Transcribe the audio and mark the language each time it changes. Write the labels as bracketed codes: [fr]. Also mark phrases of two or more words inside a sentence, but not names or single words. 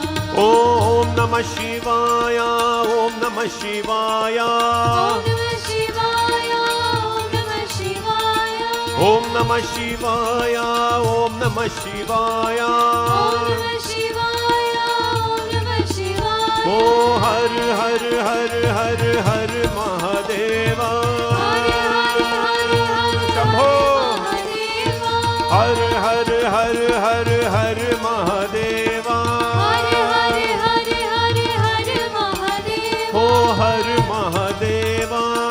[sa] Om Namah Shivaya, Om Namah Shivaya. Om Namah Shivaya. Om Namah Shivaya. Om Namah Shivaya, Om Namah Shivaya. Om Namah Shivaya. Oh Har Har Har Har Har Mahadeva. Shambho. Har Har Har Har Har Mahadeva. Oh Har Mahadeva.